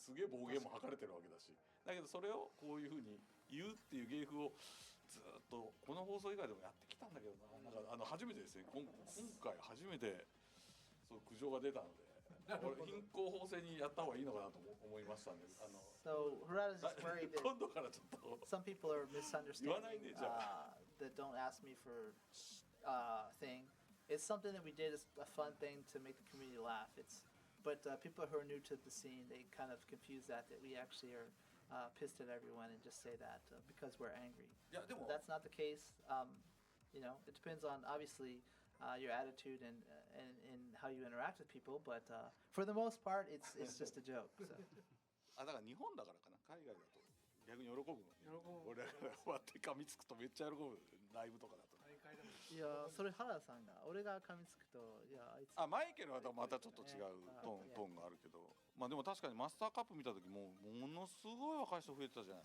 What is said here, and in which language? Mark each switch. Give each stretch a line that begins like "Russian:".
Japanese: すげえ暴言も吐かれてるわけだし、だけどそれをこういうふうに言うっていう芸風をずっとこの放送以外でもやってきたんだけどな。なんか初めてですね、今回初めてそう苦情が出たので、これ貧困法制にやった方がいいのかなと思いましたんで。
English: So Harada is just worried that
Japanese: 今度からちょっと
English: some people are misunderstanding that don't ask me for thing. It's something that we did as a fun thing to make the community laugh. But people who are new to the scene, they kind of confuse that we actually are pissed at everyone and just say that because we're angry. That's not the case. You know, it depends on obviously your attitude and how you interact with people. But for the most part, it's just a joke. So.
Japanese: だから日本だからかな。海外だと逆に喜ぶのに。俺らが終わって噛みつくとめっちゃ喜ぶ。ライブとかだと。大会でもいやそれ原田さんが俺が噛みつくといやあいつマイケルはまたちょっと違うトーンがあるけど、まあでも確かにマスターカップ見た時もものすごい若い人増えてたじゃない。